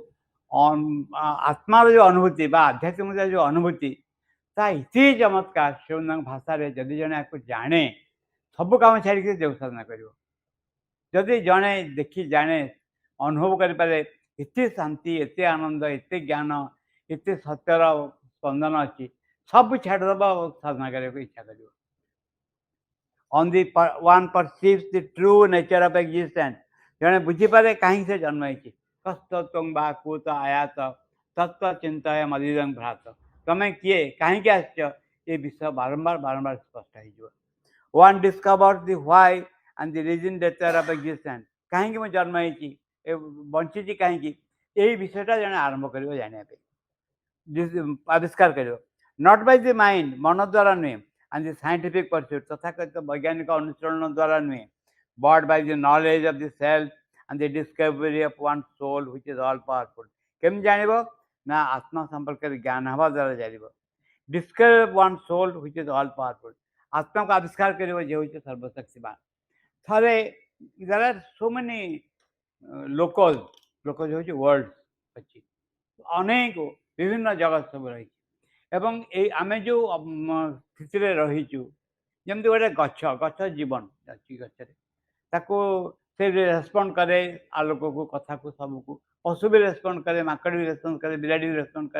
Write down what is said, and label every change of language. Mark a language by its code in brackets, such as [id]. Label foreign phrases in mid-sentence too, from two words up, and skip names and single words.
[or] ଆତ୍ମାର ଯେଉଁ ଅନୁଭୂତି ବା ଆଧ୍ୟାତ୍ମିକତାର ଯେଉଁ ଅନୁଭୂତି ତା ଏତେ ଚମତ୍କାର ସେମାନଙ୍କ ଭାଷାରେ ଯଦି ଜଣେ ଆକୁ ଜାଣେ ସବୁ କାମ ଛାଡ଼ିକି ଦେବ ସାଧନା କରିବ ଯଦି ଜଣେ ଦେଖି ଜାଣେ ଅନୁଭବ କରିପାରେ ଏତେ ଶାନ୍ତି ଏତେ ଆନନ୍ଦ ଏତେ ଜ୍ଞାନ ଏତେ ସତ୍ୟର ସ୍ପନ୍ଦନ ଅଛି ସବୁ ଛାଡ଼ିଦେବ ସାଧନା କରିବାକୁ ଇଚ୍ଛା କରିବ [en] on the one perceives the true nature of existence [or] ଜଣେ ବୁଝିପାରେ କାହିଁକି ସେ ଜନ୍ମ ହେଇଛି [sa] କସ୍ତ ତ୍ୱଂ ବା କୁତ ଆୟାତ ତତ୍ତ୍ୱ ଚିନ୍ତୟ ମଦିଦଂ ଭ୍ରାତ [or] ତମେ କିଏ କାହିଁକି ଆସିଛ ଏ ବିଷୟ ବାରମ୍ବାର ସ୍ପଷ୍ଟ ହେଇଯିବ [en] one discovers the why and the reason nature of existence [or] କାହିଁକି ମୁଁ ଜନ୍ମ ହେଇଛି ବଞ୍ଚିଛି କାହିଁକି ଏଇ ବିଷୟଟା ଜଣେ ଆରମ୍ଭ କରିବ ଜାଣିବା ପାଇଁ ଆବିଷ୍କାର କରିବ [en] not by the mind [or] ମନ ଦ୍ୱାରା ନୁହେଁ [en] and the scientific pursuit [or] ତଥାକଥିତ ବୈଜ୍ଞାନିକ ଅନୁଶୀଳନ ଦ୍ୱାରା ନୁହେଁ [en] but by the knowledge of the self and the discovery of one soul which is all powerful [or] କେମିତି ଜାଣିବ ନା ଆତ୍ମା ସମ୍ପର୍କରେ ଜ୍ଞାନ ହେବା ଦ୍ୱାରା ଜାଣିବ [en] discover one soul which is all powerful [or] ଆତ୍ମାକୁ ଆବିଷ୍କାର କରିବ ଯେ ହେଉଛି ସର୍ବଶକ୍ତିମାନ ଥରେ [en] there are so many [or] locals ହେଉଛି ୱାର୍ଲଡ ଅଛି ଅନେକ ବିଭିନ୍ନ ଜଗତ ସବୁ ରହିଛି ଏବଂ ଏଇ ଆମେ ଯେଉଁ ସ୍ଥିତିରେ ରହିଛୁ ଯେମିତି ଗୋଟେ ଗଛ ଜୀବନ ଅଛି ଗଛରେ ତାକୁ ସେ ରେସ୍ପଣ୍ଡ କରେ ଆଲୋକକୁ କଥାକୁ ସବୁକୁ ପଶୁ ବି ରେସ୍ପଣ୍ଡ କରେ ମାଙ୍କଡ଼ ବି ରେସ୍ପଣ୍ଡ କରେ ବିରାଡ଼ି ବି ରେସ୍ପଣ୍ଡ କରେ